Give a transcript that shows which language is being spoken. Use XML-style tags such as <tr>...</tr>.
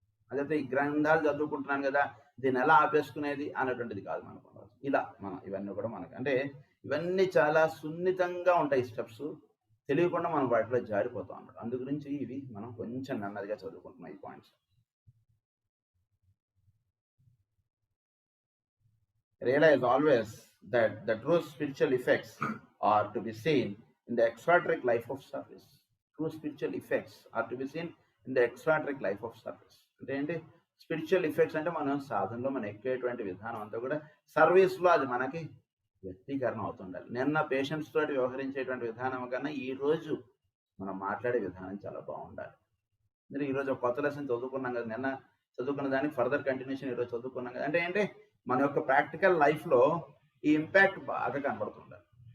<te>అదైతే ఈ గ్రంథాలు చదువుకుంటున్నాను కదా దీన్ని ఎలా ఆపేసుకునేది అన్నటువంటిది కాదు మనకు. ఇలా మనం ఇవన్నీ కూడా మనకి అంటే ఇవన్నీ చాలా సున్నితంగా ఉంటాయి స్టెప్స్. తెలియకుండా మనం వాటిలో జారిపోతాం అన్నమాట. అందు గురించి ఇవి మనం కొంచెం నెమ్మదిగా చదువుకుంటున్నాం ఈ points.</te> <en>Realize always that the true spiritual effects are to be seen in the extraordinary life of service. True spiritual effects are to be seen in the extraordinary life of service.</en> <te>అంటే ఏంటి spiritual effects అంటే మనం సాధనలో మనం ఎక్కేటువంటి విధానం అంతా కూడా సర్వీస్లో అది మనకి వ్యక్తీకరణ అవుతుండాలి. నిన్న పేషెంట్స్ తోటి వ్యవహరించేటువంటి విధానం కన్నా ఈరోజు మనం మాట్లాడే విధానం చాలా బాగుండాలి. మీరు ఈరోజు ఒక కొత్త లెసన్ చదువుకున్నాం కదా, నిన్న చదువుకున్న దానికి ఫర్దర్ కంటిన్యూషన్ ఈరోజు చదువుకున్నాం కదా. అంటే ఏంటి మన యొక్క ప్రాక్టికల్ లైఫ్లో ఈ ఇంపాక్ట్ బాగా కనబడుతుండాలి.</te>